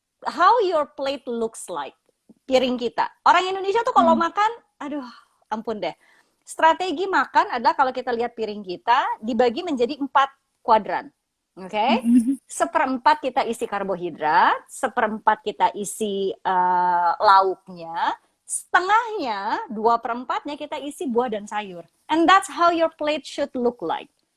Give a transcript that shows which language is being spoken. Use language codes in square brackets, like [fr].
[en] How your plate looks like? [id] Piring kita. Orang Indonesia tuh kalau makan, aduh, ampun deh. Strategi makan adalah kalau kita lihat piring kita dibagi menjadi 4 kuadran. Oke, seperempat kita isi karbohidrat, seperempat kita isi lauknya, setengahnya, 2/4-nya kita isi buah dan sayur. [en] And that's how your plate should look like.